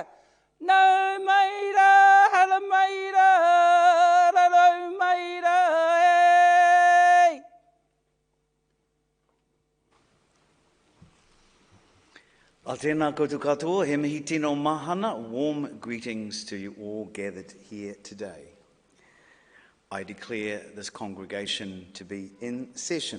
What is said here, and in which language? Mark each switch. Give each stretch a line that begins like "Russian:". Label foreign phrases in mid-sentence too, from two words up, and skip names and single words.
Māori: Nau maira, haramaira, rarau maira, ei! A tēnā koutou katoa, he mihi tino mahana,
English: warm greetings to you all gathered here today. I declare this congregation to be in session.